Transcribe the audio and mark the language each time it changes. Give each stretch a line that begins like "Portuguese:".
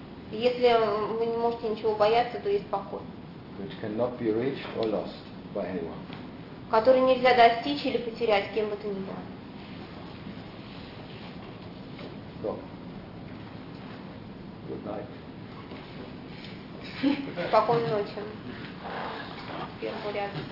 Russian: Если вы не можете ничего бояться, то есть покой.
English: Which cannot be reached or lost by anyone.
Russian: Который нельзя достичь или потерять кем бы то ни было.
English: So. Good night.
Russian: Спокойной ночи. Первый ряд.